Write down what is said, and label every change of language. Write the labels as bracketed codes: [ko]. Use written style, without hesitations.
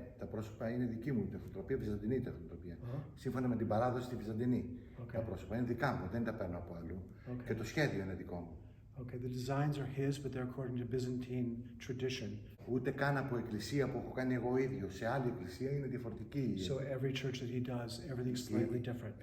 [el] πρόσωπα είναι δική μου τεχνοτροπία, βυζαντινή τεχνοτροπία. Σύμφωνα με την παράδοση στη Βυζαντινή. Τα πρόσωπα είναι δικά μου, δεν τα παίρνω από αλλού. Και το σχέδιο είναι δικό μου. [en] Okay, the designs are his, but they're according to Byzantine tradition. [el] Ούτε καν από εκκλησία που έχω κάνει εγώ ίδιο. Σε άλλη εκκλησία είναι διαφορετική. [en] So every church that he does, everything's slightly different.